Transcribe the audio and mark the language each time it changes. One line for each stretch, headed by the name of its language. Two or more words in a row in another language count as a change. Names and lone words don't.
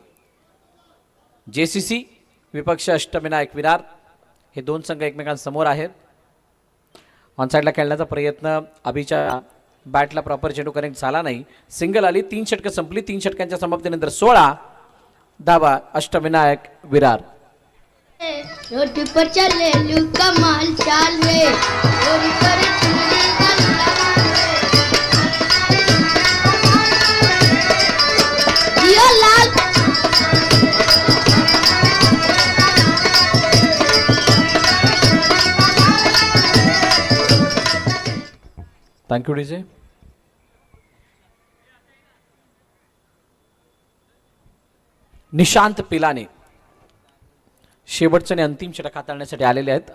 Marathi: JCC विपक्ष अष्टविनायक विरार हे 2 संघ एकमेकांसमोर आहेत. ऑनसाईडला खेळण्याचा प्रयत्न, अभिच्या बॅटला प्रॉपर चेंडू कनेक्ट झाला नाही. सिंगल आली. 3 षटकं संपली. 3 षटकांच्या समाप्तीनंतर 16 धावा अष्टविनायक विरार.
Hindi: रोड पर चले लू कमाल चाल रे चोरी करे चुगली जियो लाल.
Marathi: थँक्यू डीजे. निशांत पिलाने शेवटचं आणि अंतिम षटक हाताळण्यासाठी आलेले आहेत.